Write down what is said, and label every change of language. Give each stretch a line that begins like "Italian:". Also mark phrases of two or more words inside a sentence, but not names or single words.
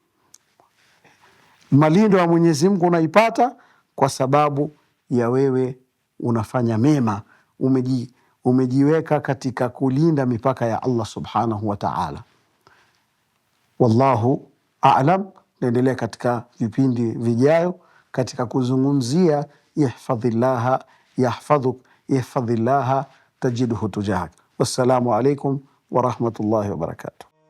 Swahili: Malindo ya Mwenyezi Mungu unaipata kwa sababu ya wewe unafanya mema, umejiweka katika kulinda mipaka ya Allah
Arabic: سبحانه وتعالى. والله أعلم.
Swahili: Naendelea katika vipindi vijayo katika kuzungumzia
Arabic: احفظ الله يحفظك احفظ الله تجده تجاهك. والسلام عليكم ورحمة الله وبركاته.